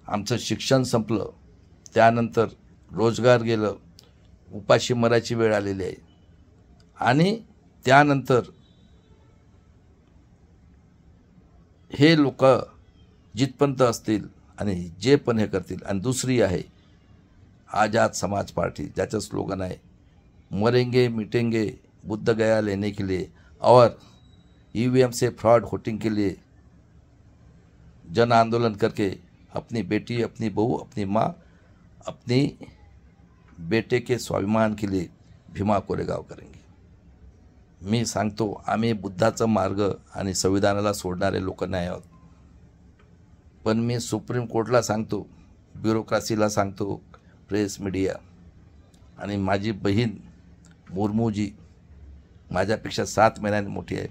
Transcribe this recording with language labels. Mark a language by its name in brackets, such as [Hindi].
[Marathi] आमचं शिक्षण संपलं, त्यानंतर रोजगार गेलं, उपाशी मरायची वेळ आलेली आहे. आणि त्यानंतर हे लोक जिथपर्यंत असतील आणि जे पण हे करतील. आणि दुसरी आहे आझाद समाज पार्टी, ज्याचं स्लोगन आहे [Hindi] मरेंगे मिटेंगे बुद्ध गया लेने के लिए और ईवीएम से फ्रॉड वोटिंग के लिए जन आंदोलन करके अपनी बेटी, अपनी बहू, अपनी माँ, अपनी बेटे के स्वाभिमान के लिए भीमा कोरेगाव करेंगे. [Marathi] मी सांगतो, आम्ही बुद्धाचा मार्ग आणि संविधानाला सोडणारे लोक नाही आहोत. पण मी सुप्रीम कोर्टला सांगतो, ब्युरोक्रासीला सांगतो, प्रेस मीडिया आणि माझी बहीण मुर्मूजी माझ्यापेक्षा 7 महिन्यांनी मोठी आहे.